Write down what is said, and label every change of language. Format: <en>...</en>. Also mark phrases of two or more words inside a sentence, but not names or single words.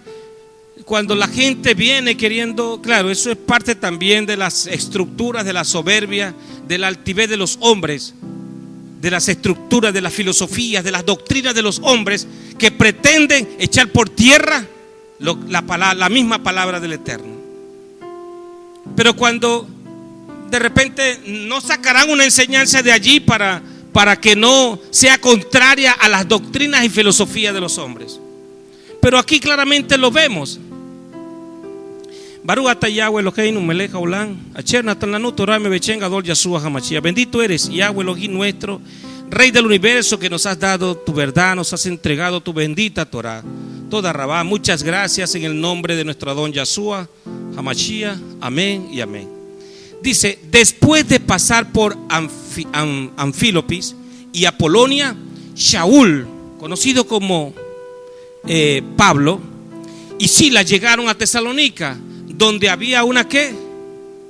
<es>Cuando la gente viene queriendo, claro, eso es parte también de las estructuras, de la soberbia, de la altivez de los hombres, de las estructuras, de las filosofías, de las doctrinas de los hombres que pretenden echar por tierra la misma palabra del Eterno. Pero cuando de repente no sacarán una enseñanza de allí para que no sea contraria a las doctrinas y filosofías de los hombres. Pero aquí claramente lo vemos.</es> <he>ברוך אתה יהוה אלוהינו מלך העולם, אשר נתן לנו תורה מבחן גדול ישוע המשיח.</he> <es>Bendito eres, Yahweh Elohim nuestro, Rey del universo, que nos has dado tu verdad, nos has entregado tu bendita Torah.</es> <he>תודה רבה,</he> <es>muchas gracias en el nombre de nuestro Adón Yeshua HaMashiach. Amén y amén. Dice, después de pasar por Anfílopis y Apolonia, Shaul, conocido como Pablo, y Silas llegaron a Tesalónica, donde había una sinagoga.</es>